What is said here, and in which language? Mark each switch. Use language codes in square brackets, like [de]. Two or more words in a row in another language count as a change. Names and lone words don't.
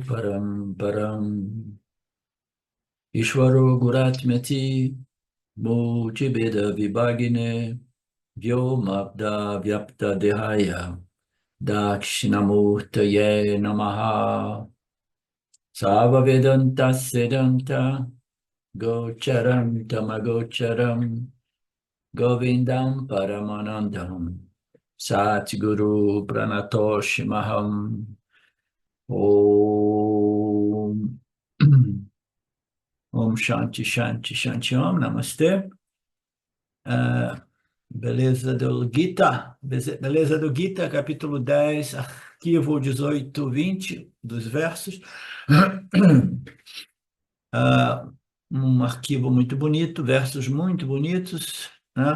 [sa] Paramparam Ishvaro Guratmati Multibeda Vibhagine Vyomabda Vyapta Dehaya Dakshinamurtaye Namaha Sava Vedanta Sedanta Gocharam Tamagocharam Govindam Paramanandam Satguru Pranatosh Maham Om Om Shanti Shanti Shanti Om Namastê. [pt] Beleza do Gita, beleza do Gita, capítulo 10, arquivo 18, 20 dos versos. Um arquivo muito bonito, versos muito bonitos, né?